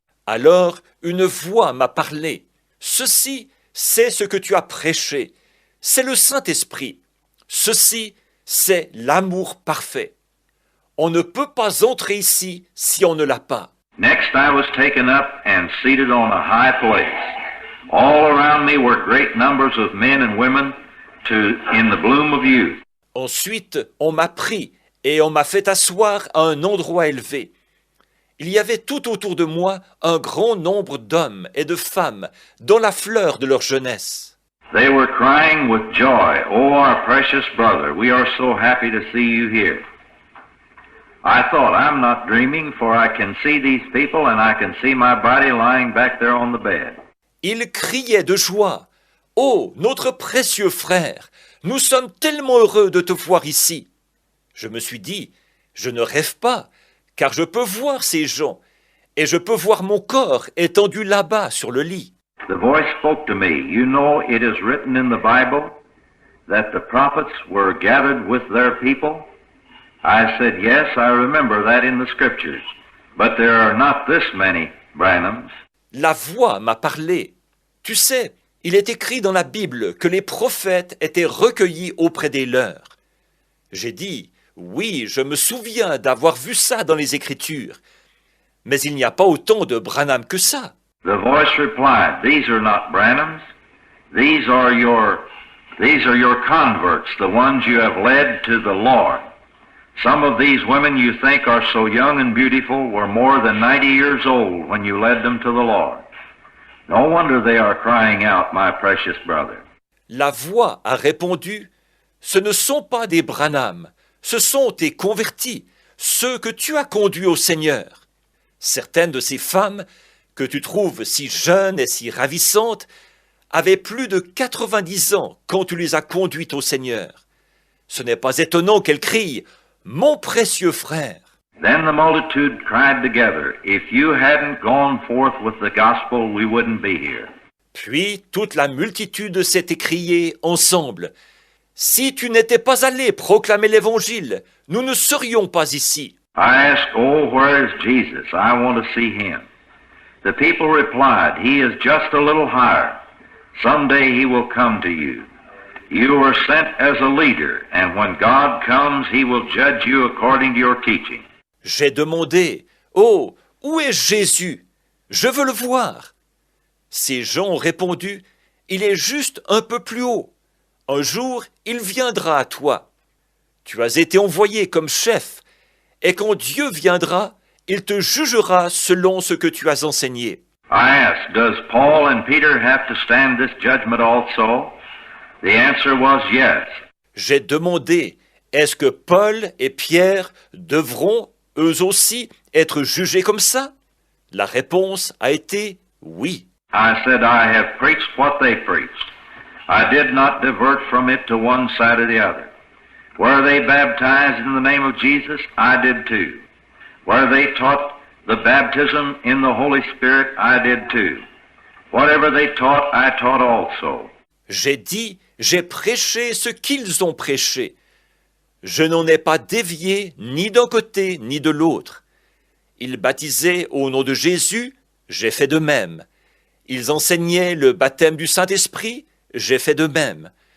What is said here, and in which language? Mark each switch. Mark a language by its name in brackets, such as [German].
[French] Alors une voix m'a parlé. « Ceci, c'est ce que tu as prêché. C'est le Saint-Esprit. Ceci, c'est l'amour parfait. On ne peut pas entrer ici si on ne l'a pas. » [English] Next I was taken up and seated on a high place. All around me were great numbers of men and women in the bloom of youth. [French] Ensuite, on m'a pris et on m'a fait asseoir à un endroit élevé. Il y avait tout autour de moi un grand nombre d'hommes et de femmes dans la fleur de leur jeunesse. [English] They were crying with joy, "Oh, our precious brother, we are so happy to see you here." I thought, I'm not dreaming, for I can see these people and I can see my body lying back there on the bed. [French] Ils criaient de joie. « Oh, notre précieux frère, nous sommes tellement heureux de te voir ici. » Je me suis dit, je ne rêve pas, car je peux voir ces gens, et je peux voir mon corps étendu là-bas sur le lit. [English] The voice spoke to me. "You know, it is written in the Bible that the prophets were gathered with their people." I said, "Yes, I remember that in the scriptures, but there are not this many Branhams." [French] La voix m'a parlé. Tu sais, il est écrit dans la Bible que les prophètes étaient recueillis auprès des leurs. J'ai dit, oui, je me souviens d'avoir vu ça dans les Écritures, mais il n'y a pas autant de Branham que ça. [English] The voice replied, "These are not Branhams. These are your converts, the ones you have led to the Lord. Some of these women you think are so young and beautiful were more than 90 years old when you led them to the Lord. No wonder they are crying out, 'My precious brother.'" [French] La voix a répondu, ce ne sont pas des Branham, ce sont tes convertis, ceux que tu as conduits au Seigneur. Certaines de ces femmes, que tu trouves si jeunes et si ravissantes, avaient plus de 90 ans quand tu les as conduites au Seigneur. Ce n'est pas étonnant qu'elles crient « Mon précieux frère !» [English] Then the multitude cried together, "If you hadn't gone forth with the gospel, we wouldn't be here." [French] Puis toute la multitude s'est écriée ensemble « Si tu n'étais pas allé proclamer l'Évangile, nous ne serions pas ici. » [English] I asked, "Oh, where is Jesus? I want to see him." The people replied, "He is just a little higher. Someday he will come to you. You were sent as a leader, and when God comes, he will judge you according to your teaching." [French] J'ai demandé « Oh, où est Jésus? Je veux le voir. » Ces gens ont répondu « Il est juste un peu plus haut. Un jour, il viendra à toi. Tu as été envoyé comme chef, et quand Dieu viendra, il te jugera selon ce que tu as enseigné. » [English] I asked, "Does Paul and Peter have to stand this judgment also?" The answer was yes. [French] J'ai demandé est-ce que Paul et Pierre devront, eux aussi, être jugés comme ça? La réponse a été oui. [English] I said, I have preached what they preached. I did not divert from it to one side or the other. Were they baptized in the name of Jesus? I did too. Were they taught the baptism in the Holy Spirit? I did too. Whatever they taught, I taught also. [French] J'ai dit, j'ai prêché ce qu'ils ont prêché. Je n'en ai pas dévié ni d'un côté ni de l'autre. Ils baptisaient au nom de Jésus, j'ai fait de même. Ils enseignaient le baptême du Saint-Esprit, j'ai fait de même.